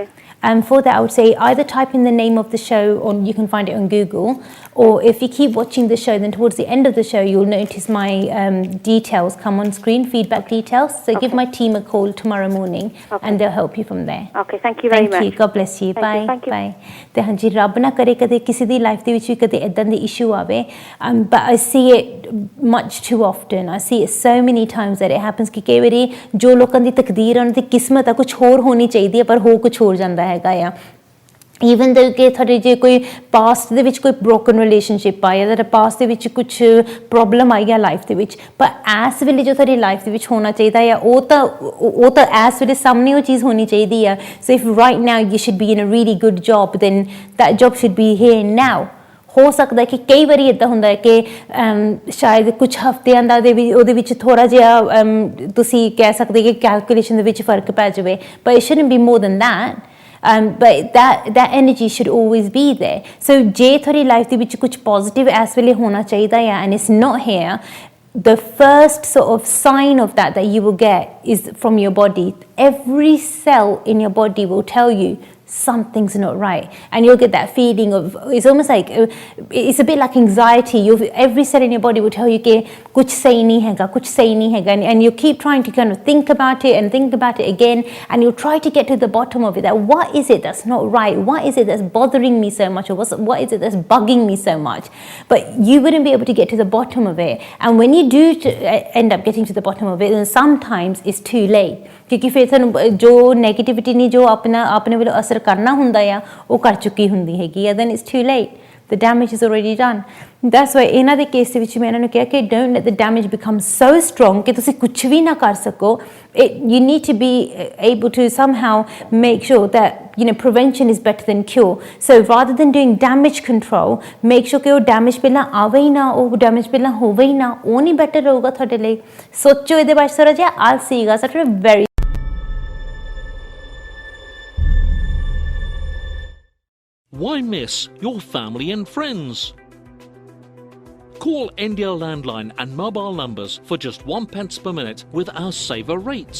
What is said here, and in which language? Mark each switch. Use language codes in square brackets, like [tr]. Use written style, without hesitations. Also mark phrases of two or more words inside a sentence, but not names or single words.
[en] For that, I would say either type in the name of the show, or you can find it on Google, or if you keep watching the show, then towards the end of the show, you'll notice my details come on screen, feedback details. So give my team a call tomorrow morning, and they'll help you from there. Okay, thank you very much. Thank you. God bless you. Bye. Thank you. Bye. [pa] ਤੇ ਹਾਂਜੀ, ਰੱਬ ਨਾ ਕਰੇ ਕਦੇ ਕਿਸੇ ਦੀ ਲਾਈਫ ਦੇ ਵਿੱਚ ਵੀ ਕਦੇ ਇਦਾਂ ਦੀ ਇਸ਼ੂ ਆਵੇ, [en] but I see it much too often. I see it so many times that it happens [pa] ਕਿ ਕਈ ਵਾਰੀ ਜੋ ਲੋਕਾਂ ਦੀ ਤਕਦੀਰ ਹੈ, ਉਹਨਾਂ ਦੀ ਕਿਸਮਤ ਆ, ਕੁਝ ਹੋਰ ਹੋਣੀ ਚਾਹੀਦੀ ਹੈ, ਪਰ ਹੋ ਕੁਝ ਹੋਰ ਜਾਂਦਾ ਹੈਗਾ ਆ। [en] even though [pa] ਕਿ ਤੁਹਾਡੇ ਜੇ ਕੋਈ ਪਾਸਟ ਦੇ ਵਿੱਚ ਕੋਈ [en] broken relationship [pa] ਆ, ਜਾਂ ਤੁਹਾਡੇ ਪਾਸਟ ਦੇ ਵਿੱਚ ਕੁਛ ਪ੍ਰੋਬਲਮ ਆਈ ਆ ਲਾਈਫ ਦੇ ਵਿੱਚ, ਪਰ ਇਸ ਵੇਲੇ ਜੋ ਤੁਹਾਡੀ ਲਾਈਫ ਦੇ ਵਿੱਚ ਹੋਣਾ ਚਾਹੀਦਾ ਆ, ਉਹ ਤਾਂ ਇਸ ਵੇਲੇ ਸਾਹਮਣੇ ਉਹ ਚੀਜ਼ ਹੋਣੀ ਚਾਹੀਦੀ ਆ। [en] So if right now you should be in a really good job, then that job should be here now. [pa] ਹੋ ਸਕਦਾ ਕਿ ਕਈ ਵਾਰੀ ਇੱਦਾਂ ਹੁੰਦਾ ਹੈ ਕਿ ਸ਼ਾਇਦ ਕੁਝ ਹਫ਼ਤਿਆਂ ਦਾ ਉਹਦੇ ਵਿੱਚ ਥੋੜ੍ਹਾ ਜਿਹਾ ਤੁਸੀਂ ਕਹਿ ਸਕਦੇ ਕਿ ਕੈਲਕੂਲੇਸ਼ਨ ਦੇ ਵਿੱਚ ਫਰਕ ਪੈ ਜਾਵੇ, [en] but it shouldn't be more than that. But that energy should always be there. [pa] So ਜੇ ਤੁਹਾਡੀ ਲਾਈਫ ਦੇ ਵਿੱਚ ਕੁਝ ਪੋਜ਼ਿਟਿਵ ਇਸ ਵੇਲੇ ਹੋਣਾ ਚਾਹੀਦਾ ਹੈ, [en] and it's not here, the first sort of sign of that you will get is from your body. Every cell in your body will tell you something's not right, and you'll get that feeling of, it's almost like it's a bit like anxiety. Every cell in your body will tell you [hi] कि कुछ सही नहीं हैगा, [en] कुछ सही नहीं हैगा, and you keep trying to kind of think about it and think about it again, and you'll try to get to the bottom of it, that what is it that's not right, what is it that's bothering me so much, or what is it that's bugging me so much. But you wouldn't be able to get to the bottom of it, and when you do end up getting to the bottom of it, then sometimes it's too late, [hi] क्योंकि फिर [pa] ਤੁਹਾਨੂੰ जो negativity ने जो ਆਪਣੇ ਵੱਲੋਂ ਅਸਰ ਕਰਨਾ ਹੁੰਦਾ ਆ, ਉਹ ਕਰ ਚੁੱਕੀ ਹੁੰਦੀ ਹੈਗੀ ਆ, [en] then it's too late. The damage is already done. That's why [pa] ਇਹਨਾਂ ਦੇ ਕੇਸ ਦੇ ਵਿੱਚ ਮੈਂ ਇਹਨਾਂ ਨੂੰ ਕਿਹਾ ਕਿ [en] don't let the damage become so strong [pa] ਕਿ ਤੁਸੀਂ ਕੁਝ ਵੀ ਨਾ ਕਰ ਸਕੋ. [en] You need to be able to somehow make sure that prevention is better than cure. So rather than doing damage control, make sure [pa] ਕਿ ਉਹ damage ਪਹਿਲਾਂ ਆਵੇ ਹੀ ਨਾ, ਉਹ damage ਪਹਿਲਾਂ ਹੋਵੇ ਹੀ ਨਾ, ਉਹ ਨਹੀਂ better ਰਹੂਗਾ ਤੁਹਾਡੇ ਲਈ. ਸੋਚੋ ਇਹਦੇ ਬਾਰੇ ਥੋੜ੍ਹਾ ਜਿਹਾ. [en] I'll see you guys after a very Why miss your family and friends? Call India landline and mobile numbers for just 1 pence per minute with our saver rates.